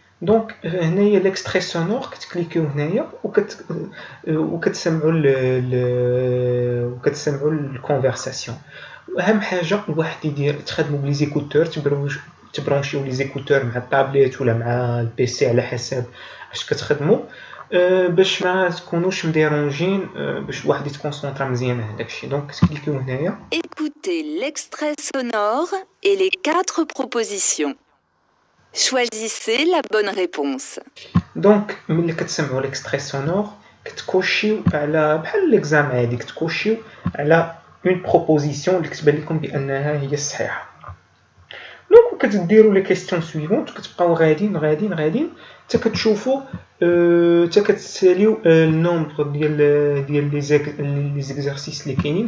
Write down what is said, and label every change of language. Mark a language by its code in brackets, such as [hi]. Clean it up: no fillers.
[ar] دونك هنايا ليكستري سونور كتكليكيو هنايا وكتسمعوا الكونفرساسيون. واهم حاجه الواحد تخدموا بلي زيكوتور، تبرونشيو لي زيكوتور مع الطابليت ولا مع البيسي على حسب اش كتخدموا، باش ما تكونوش مديرونجين، باش الواحد يتكونسونطرا مزيان على داكشي. دونك كتكليكيو هنايا. [fr] Écoutez l'extrait sonore et les 4 propositions. Choisissez la bonne réponse. [ar] دونك ملي كتسمعوا ليكستري سونور كتكوشيو على بحال ليكزام عادي، كتكوشيو على اون بروبوزيسيون اللي كتبان لكم بانها هي الصحيحه. دونك كتديروا [fr] لي كيسيون سويفونت، [ar] كتبقاو غاديين حتى كتشوفوا حتى كتساليو النومبر ديال لي زيكزارسيس اللي كاينين.